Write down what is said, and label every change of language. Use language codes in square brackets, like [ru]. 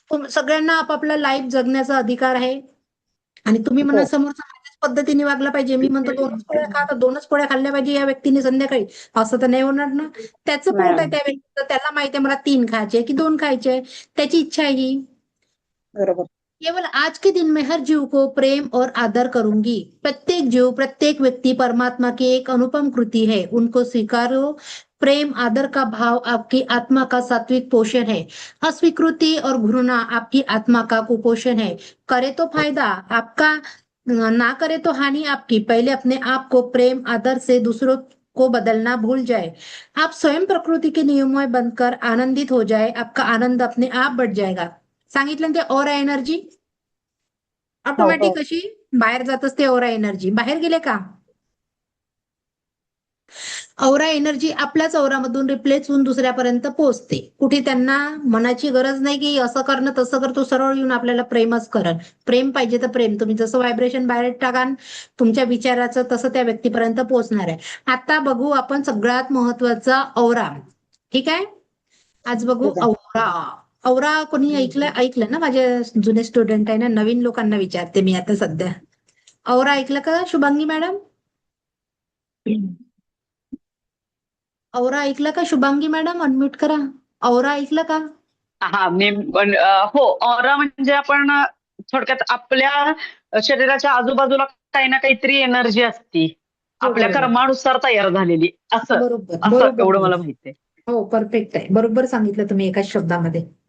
[mr] सगळ्यांना आपापला लाईफ जगण्याचा अधिकार आहे आणि तुम्ही म्हणा हो. समोरचा माझ्याच पद्धतीने वागला पाहिजे. मी म्हणतो 2च पोळ्या खा, तर 2च पोळ्या खाल्ल्या पाहिजे या व्यक्तीने संध्याकाळी, असं तर नाही होणार ना. त्याचं पोट आहे नाही. त्या व्यक्तीचं, त्याला माहिती आहे मला 3 खायचे की 2 खायचे, त्याची इच्छा आहे ही. बरोबर. [hi] केवल आज के दिन में हर जीव को प्रेम और आदर करूंगी. प्रत्येक जीव, प्रत्येक व्यक्ति परमात्मा की एक अनुपम कृति है, उनको स्वीकारो. प्रेम आदर का भाव आपकी आत्मा का सात्विक पोषण है, अस्वीकृति और घृणा आपकी आत्मा का कुपोषण है. करे तो फायदा आपका, ना करे तो हानि आपकी. पहले अपने आप को प्रेम आदर से दूसरों को बदलना भूल जाए. आप स्वयं प्रकृति के नियमों में बनकर आनंदित हो जाए, आपका आनंद अपने आप बढ़ जाएगा. [mr] सांगितलं ना ते ऑरा एनर्जी हो, ऑटोमॅटिक हो. कशी बाहेर जात असते. ऑरा एनर्जी बाहेर गेले का? औरा एनर्जी आपल्याच औरामधून रिप्लेस होऊन दुसऱ्यापर्यंत पोहोचते. कुठे त्यांना मनाची गरज नाही की असं करणं तसं कर, तो सरळ येऊन आपल्याला प्रेमच करल. प्रेम पाहिजे तर प्रेम, तुम्ही जसं व्हायब्रेशन बाहेर टाकाल तुमच्या विचाराचं तसं त्या व्यक्तीपर्यंत पोहोचणार आहे. आता बघू आपण सगळ्यात महत्वाचा औरा. ठीक आहे. आज बघू ठीक आहे. औरा. औरा कोणी ऐकलं ना? माझे जुने स्टुडंट आहे ना, नवीन लोकांना विचारते मी आता सध्या. औरा ऐकलं का शुभांगी मॅडम? औरा ऐकलं का शुभांगी मॅडम? अनम्यूट करा. औरा ऐकलं का? हा, मी हो, ऑरा म्हणजे आपण थोडक्यात आपल्या शरीराच्या आजूबाजूला काही ना काहीतरी एनर्जी असती, हो, आपल्या बरोबर. कर्मानुसार तयार झालेली, असं बरोबर असं बरोबर एवढं मला बोलला. माहिती आहे. हो, परफेक्ट आहे. बरोबर सांगितलं तुम्ही एकाच शब्दामध्ये.